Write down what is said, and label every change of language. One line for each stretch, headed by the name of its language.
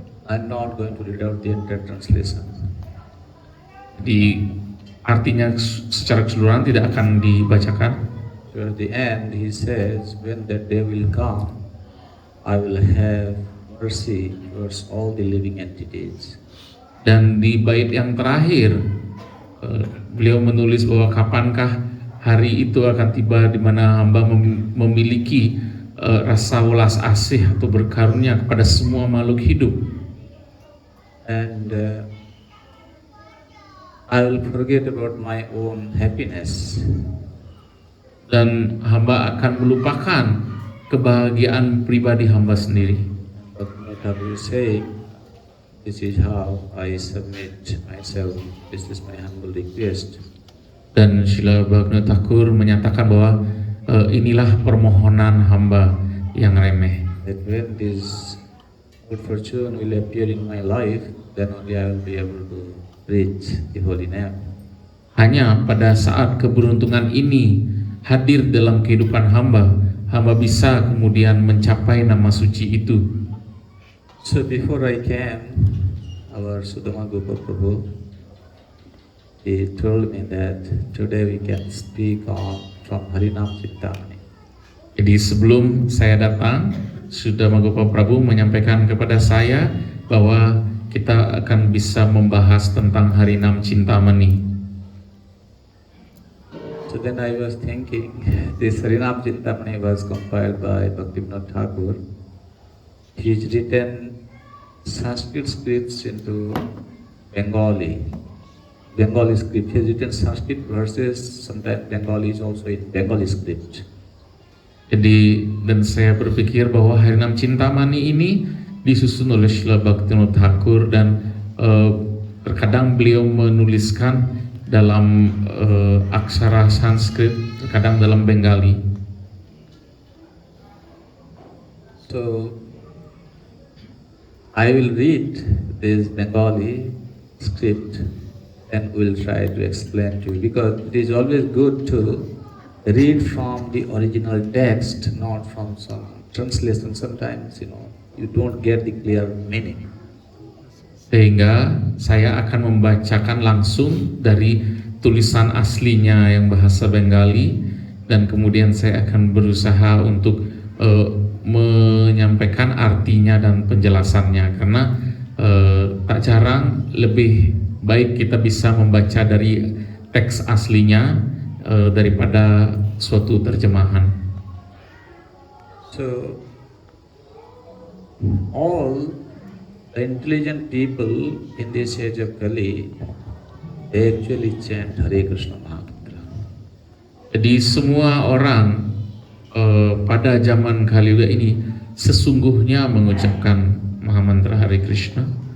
English: I'm not going to read out the entire translation.
Indonesian: Di artinya secara keseluruhan tidak akan dibacakan.
English: Toward the end he says, when that day will come, I will have mercy towards all the living entities.
Indonesian: Dan di bait yang terakhir beliau menulis bahwa kapankah hari itu akan tiba di mana hamba memiliki rasa welas asih atau berkarunia kepada semua makhluk hidup.
English: And I will forget about my own happiness.
Indonesian: Dan hamba akan melupakan kebahagiaan pribadi hamba sendiri.
English: But Thakur is saying, this is how I submit myself. This is my humble request.
Indonesian: Dan Srila Bhaktivinoda Thakur menyatakan bahwa inilah permohonan hamba yang remeh.
English: That when this good fortune will appear in my life, then only I will be able to reach the holy name.
Indonesian: Hanya pada saat keberuntungan ini hadir dalam kehidupan hamba, hamba bisa kemudian mencapai nama suci itu.
English: So before I came, our Sudama Gopa Prabhu, he told me that today we can speak on from Harinam Chintamani.
Indonesian: Jadi sebelum saya datang, Sudama Gopa Prabhu menyampaikan kepada saya bahwa kita akan bisa membahas tentang Harinam Cintamani.
English: So then I was thinking, this Harinam Chintamani was compiled by Bhaktivinoda Thakur. He's written Sanskrit scripts into Bengali script. He's written Sanskrit verses, sometimes Bengali is also in Bengali script.
Indonesian: Jadi dan saya berpikir bahwa Harinam Cintamani ini disusun oleh Srila Bhaktivinoda Thakur dan terkadang beliau menuliskan dalam aksara Sanskrit, terkadang dalam Bengali.
English: So I will read this Bengali script and will try to explain to you, because it is always good to read from the original text, not from some translation. Sometimes, you don't get the clear meaning.
Indonesian: Sehingga saya akan membacakan langsung dari tulisan aslinya yang bahasa Bengali, dan kemudian saya akan berusaha untuk menyampaikan artinya dan penjelasannya, karena tak jarang lebih baik kita bisa membaca dari teks aslinya daripada suatu terjemahan.
English: So, all the intelligent people in this age of Kali, they actually chant Hare Krishna Mahamantra.
Indonesian: Jadi semua orang pada zaman Kali Yuga ini sesungguhnya mengucapkan Mahamantra Hare Krishna.